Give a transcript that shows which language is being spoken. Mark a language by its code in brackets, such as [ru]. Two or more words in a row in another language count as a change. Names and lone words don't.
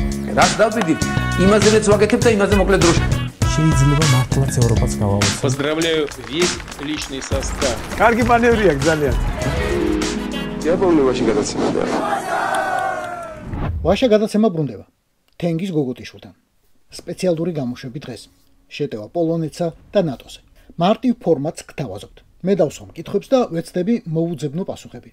[ka] რაც დავიდით, იმაზეც ვაკეთებ და იმაზე მოკლედ დროში. შეიძლება მართლაც ევროპაც გავავოცოთ. [ru] Поздравляю весь личный состав. [ka] კარგი მანევრია ძალიან. იაპონიაში გადაცემა და ვაშა გადაცემა ბრუნდება. თენგის გოგოტიშვილთან. სპეციალური გამოშვები დღეს. შეტევა პოლონეთსა და ნატოზე. მარტივ ფორმატს გთავაზობთ. მე დავსვამ კითხვებს და ვეცდები მოუძებნო პასუხები.